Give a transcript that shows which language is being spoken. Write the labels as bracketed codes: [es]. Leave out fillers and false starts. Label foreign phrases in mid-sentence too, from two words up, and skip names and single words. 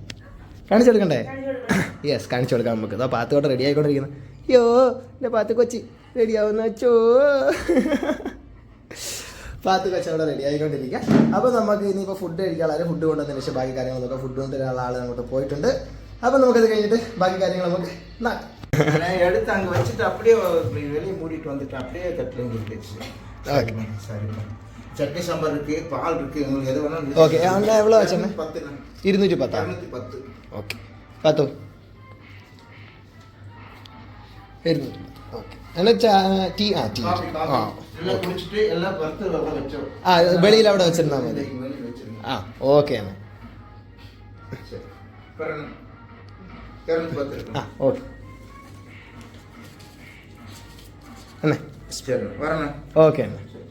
[ml] യെസ്, കാണിച്ചു കൊടുക്കാം നമുക്ക്. അതാ പാത്തോടെ റെഡി ആയിക്കൊണ്ടിരിക്കുന്നത്. അയ്യോ എൻ്റെ പാത്ത് കൊച്ചി റെഡിയാവുന്ന വെച്ചോ. പാത്ത് കച്ചവടം റെഡി ആയിക്കൊണ്ടിരിക്കുക. അപ്പോൾ നമുക്ക് ഇനിയിപ്പോൾ ഫുഡ് കഴിക്കാനുള്ള ഫുഡ് കൊണ്ടുവന്നതിന് ശേഷം ബാക്കി കാര്യങ്ങൾ നോക്കാം. ഫുഡ് കൊണ്ടുവരാനുള്ള ആൾ അങ്ങോട്ട് പോയിട്ടുണ്ട്. അപ്പോൾ നമുക്കത് കഴിഞ്ഞിട്ട് ബാക്കി കാര്യങ്ങൾ നമുക്ക് [ta] எடுத்து அங்கே வச்சுட்டு அப்படியே வெளியே மூடிட்டு வந்துட்டு அப்படியே தட்டில் இருந்துச்சு. சட்னி சாம்பார் இருக்கு, பால் இருக்கு, உங்களுக்கு எது வேணாலும். ஓகே, அண்ணா எவ்வளோ ஆச்சுண்ணே? 10. [ml] 210. ஓகே പാത്തു 200. ഓക്കെ എന്നാ ടീ ടീ എല്ലാം കുടിച്ചിട്ട് എല്ലാം പുറത്ത് അവിടെ വെച്ചോ. വെളിയിൽ അവിടെ വെച്ചിരുന്നാൽ മതി. ഓക്കെ എന്നാ ഓക്കെ അണ്ണേ ഓക്കെ അണ്ണേ.